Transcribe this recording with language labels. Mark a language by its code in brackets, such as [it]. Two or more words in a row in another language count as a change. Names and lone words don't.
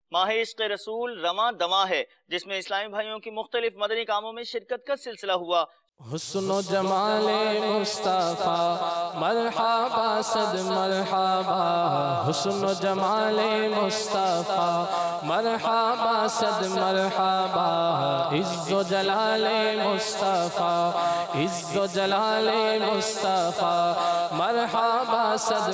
[ur] ماہ عشق رسول رواں دواں ہے، جس میں اسلامی بھائیوں کی مختلف مدنی کاموں میں شرکت کا سلسلہ ہوا۔ حسن و جمال مصطفیٰ مرحبا صد مرحبا، حسن و جمال مصطفیٰ مرحبا صد مرحبا، عز و جلال مصطفیٰ عز و جلال مصطفیٰ مرحبا صد